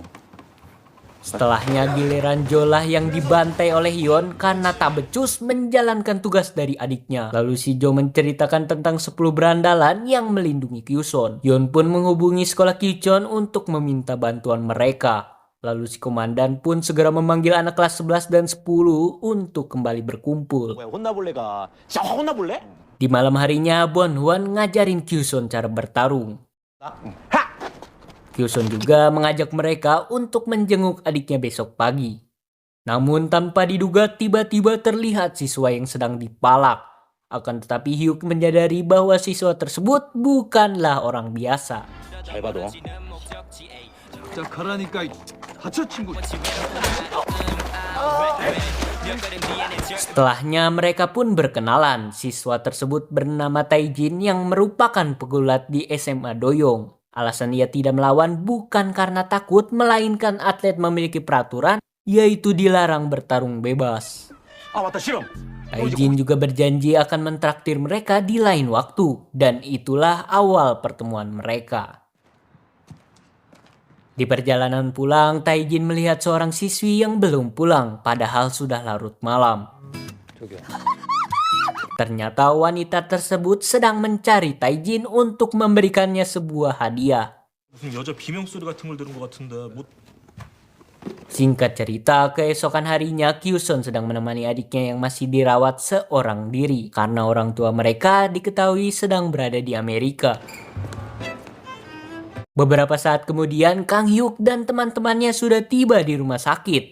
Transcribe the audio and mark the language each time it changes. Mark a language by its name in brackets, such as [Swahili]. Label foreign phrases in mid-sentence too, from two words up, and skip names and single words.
[Indonesian] Setelahnya giliran Jo lah yang dibantai oleh Yon karena tak becus menjalankan tugas dari adiknya. Lalu si Jo menceritakan tentang 10 berandalan yang melindungi Kyuson. Yon pun menghubungi sekolah Kichon untuk meminta bantuan mereka. Lalu si komandan pun segera memanggil anak kelas 11 dan 10 untuk kembali berkumpul. [Korean] 뭐야 혼나볼래가 진짜 확 혼나볼래? [Indonesian] Di malam harinya, Bonhwan ngajarin Kyuson cara bertarung. Kyuson juga mengajak mereka untuk menjenguk adiknya besok pagi. Namun tanpa diduga tiba-tiba terlihat siswa yang sedang dipalak. Akan tetapi Hyuk menyadari bahwa siswa tersebut bukanlah orang biasa. [Korean] 잘 봐도 자 가라니까 다쳐 친구. [Indonesian] Setelahnya mereka pun berkenalan. Siswa tersebut bernama Taijin yang merupakan pegulat di SMA Doyong. Alasan ia tidak melawan bukan karena takut, melainkan atlet memiliki peraturan, yaitu dilarang bertarung bebas. [Korean] 아 맞다 실험 [Indonesian] Taijin juga berjanji akan mentraktir mereka di lain waktu, dan itulah awal pertemuan mereka. Di perjalanan pulang, Taijin melihat seorang siswi yang belum pulang, padahal sudah larut malam. Ternyata wanita tersebut sedang mencari Taijin untuk memberikannya sebuah hadiah. [Korean] 무슨 여자 비명 소리 같은 걸 들은 것 같은데 뭐 [Indonesian] Singkat cerita, keesokan harinya Kyuson sedang menemani adiknya yang masih dirawat seorang diri karena orang tua mereka diketahui sedang berada di Amerika. Beberapa saat kemudian, Kang Hyuk dan teman-temannya sudah tiba di rumah sakit.